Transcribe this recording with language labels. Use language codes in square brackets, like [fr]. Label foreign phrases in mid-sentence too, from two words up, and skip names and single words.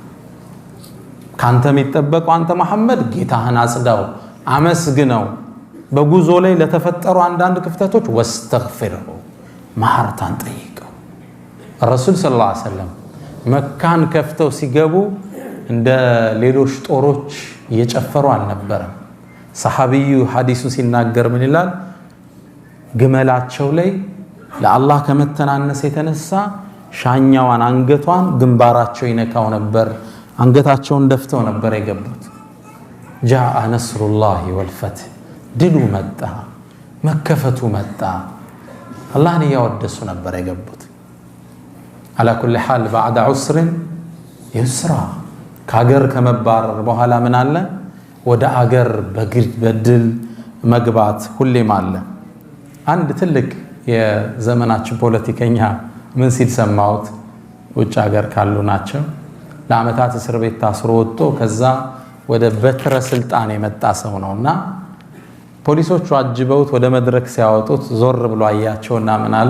[am] ካንተ የሚጠበቀው አንተ መሐመድ ጌታህን አጽዳው አመስግነው በጉዞ ላይ ለተፈጠሩ አንዳንድ ክፍተቶች واستغفره ማህርታን ጠይቀው [ar] رسول صلى الله عليه وسلم [am] መካን ከፍተው ሲገቡ እንደ ሌሎች ጦሮች እየጨፈሩ አልነበረም ሰሃቢዩ ሐዲሱ ሲናገር ምን ይላል ግመላቸው ላይ ለአላህ ከመተናነስ የተነሳ ሻኛዋን አንገቷን ግንባራቸው ይነካው ነበር አንገታቸውን ደፍተው ነበር የገቡት [ar] جاء نصر الله والفتح [am] ድሉ መጣ መከፈቱ መጣ አላህን ያወደሱ ነበር የገቡት [ar] على كل حال بعد عسر يسرا [am] ከሀገር ከመባረር በኋላ ምን አለ ወደ ሀገር በድል መግባት ሁሌም አለ አንድ ትልቅ የዘመናችን ፖለቲከኛ ምን ሲል ሰማሁት? ውጭ ሀገር ካሉ ናቸው። ለአመታት እስር ቤት ታስሮ ወጥቶ ከዛ ወደ በትረ ስልጣን የመጣ ሰው ነውና ፖሊሶቹ አጅበውት ወደ መድረክ ሲያወጡት ዞር ብሎ አያቸውና ምን አለ?